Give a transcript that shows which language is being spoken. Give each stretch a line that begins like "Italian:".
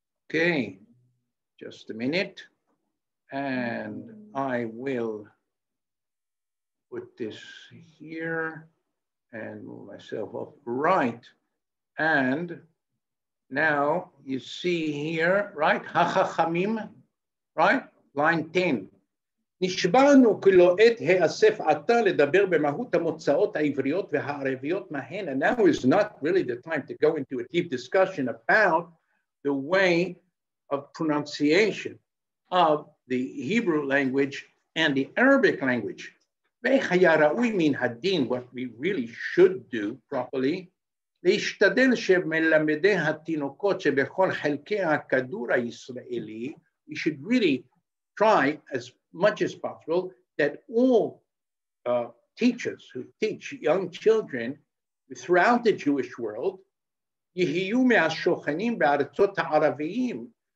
English: Okay, just a minute. And I will put this here and move myself up. Right. And now you see here, right? Hachachamim, right? Line 10.
Hebrew: נשבענו כי לא עת האסף עתה לדבר במהות המוצאות העבריות והערביות מהן.
English: And now is not really the time to go into a deep discussion about the way of pronunciation of the Hebrew language and the Arabic language.
Hebrew: והיה ראוי מן הדין,
English: what we really should do properly,
Hebrew: להשתדל שמלמדי התינוקות שבכל חלקי הכדור הישראלי,
English: we should really try as much as possible that all teachers who teach young children throughout the Jewish world,
Hebrew: יהיו מהשוכנים בארצות הערביים.